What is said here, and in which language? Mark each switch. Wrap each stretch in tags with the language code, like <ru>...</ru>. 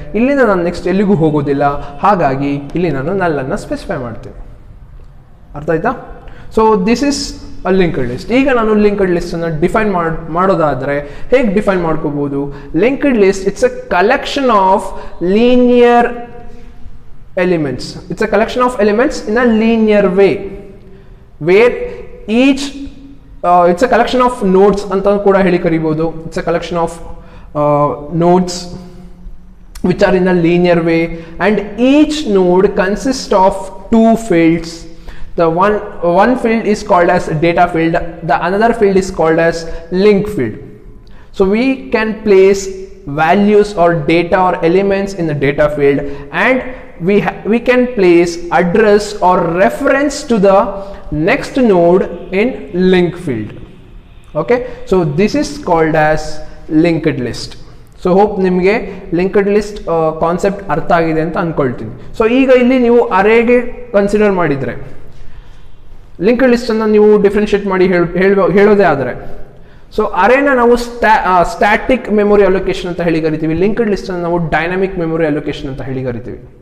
<kn>ಇಲ್ಲಿಂದ ನಾನು ನೆಕ್ಸ್ಟ್ ಎಲ್ಲಿಗೂ ಹೋಗೋದಿಲ್ಲ. ಹಾಗಾಗಿ ಇಲ್ಲಿ ನಾನು ನಲ್ಲನ್ನು ಸ್ಪೆಸಿಫೈ ಮಾಡ್ತೀನಿ. ಅರ್ಥ ಆಯ್ತಾ?</kn> <en>So this is a linked list.</en> <kn>ಈಗ ನಾನು ಲಿಂಕ್ಡ್ ಲಿಸ್ಟನ್ನು ಡಿಫೈನ್ ಮಾಡೋದಾದರೆ ಹೇಗೆ ಡಿಫೈನ್ ಮಾಡ್ಕೋಬೋದು?</kn> <en>Linked list it's a collection of linear elements. It's a collection of elements in a linear way, where each it's a collection of nodes</en> <kn>anta kuda heli karibodu.</kn> <en>It's a collection of nodes which are in a linear way, and each node consists of two fields. The one field is called as data field, the another field is called as link field. So we can place values or data or elements in the data field, and we can place address or reference to the next node in link field. Okay, so this is called as linked list.</en> <kn>So hope ನಿಮಗೆ linked list concept ಅರ್ಥ ಆಗಿದೆ ಅಂತ ಅಂದ್ಕೊಳ್ತೀನಿ. So ಈಗ ಇಲ್ಲಿ ನೀವು ಅರೇಗೆ consider ಮಾಡಿದರೆ, linked ಲಿಸ್ಟನ್ನು ನೀವು ಡಿಫ್ರೆನ್ಷಿಯೇಟ್ ಮಾಡಿ ಹೇಳೋದೇ ಆದರೆ, ಸೊ ಅರೇನ ನಾವು ಸ್ಟ್ಯಾಟಿಕ್ ಮೆಮೊರಿ ಅಲೋಕೇಶನ್ ಅಂತ ಹೇಳಿ ಕರಿತೀವಿ, ಲಿಂಕ್ಡ್ ಲಿಸ್ಟನ್ನು ನಾವು ಡೈನಾಮಿಕ್ ಮೆಮೊರಿ ಅಲೋಕೇಶನ್ ಅಂತ ಹೇಳಿ ಕರಿತೀವಿ.</kn>